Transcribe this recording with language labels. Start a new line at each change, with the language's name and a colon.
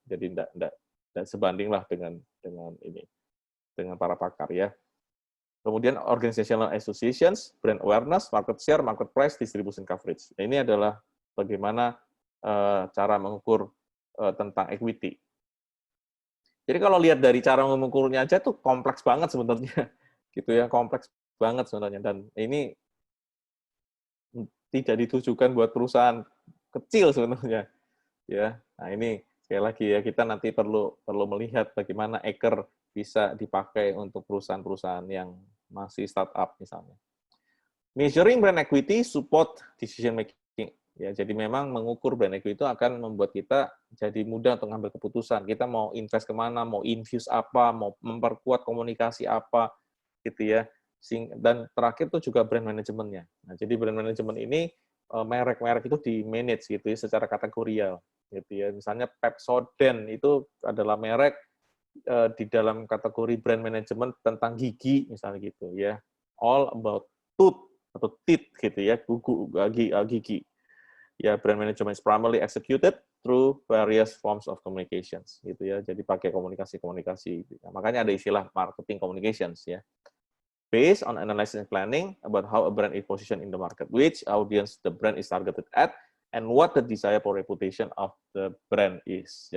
Indonesian: Jadi nggak sebanding lah dengan ini, dengan para pakar ya. Kemudian
English: organizational associations, brand awareness, market share, market price, distribution coverage.
Indonesian: Ini adalah bagaimana cara mengukur tentang equity. Jadi kalau lihat dari cara mengukurnya aja tuh kompleks banget sebenarnya, gitu ya, kompleks banget sebenarnya. Dan ini tidak ditujukan buat perusahaan kecil sebenarnya. Ya, nah ini sekali lagi ya, kita nanti perlu melihat bagaimana Eker bisa dipakai untuk perusahaan-perusahaan yang masih startup misalnya.
English: Measuring brand equity support decision making.
Indonesian: Ya, jadi memang mengukur brand equity itu akan membuat kita jadi mudah untuk mengambil keputusan. Kita mau invest kemana, mau infuse apa, mau memperkuat komunikasi apa, gitu ya. Dan terakhir itu juga brand manajemennya. Nah, jadi brand manajemen ini merek-merek itu di manage gitu ya, secara kategorial, gitu ya. Misalnya Pepsodent itu adalah merek di dalam kategori brand management tentang gigi, misalnya gitu ya.
English: All about tooth
Indonesian: atau teeth gitu ya, gigi.
English: Ya, brand management is primarily executed through various forms of communications
Indonesian: gitu ya. Jadi pakai komunikasi. Nah, makanya ada istilah marketing communications ya.
English: Based on analysis and planning about how a brand is positioned in the market, which audience the brand is targeted at, and what the desirable reputation of the brand is.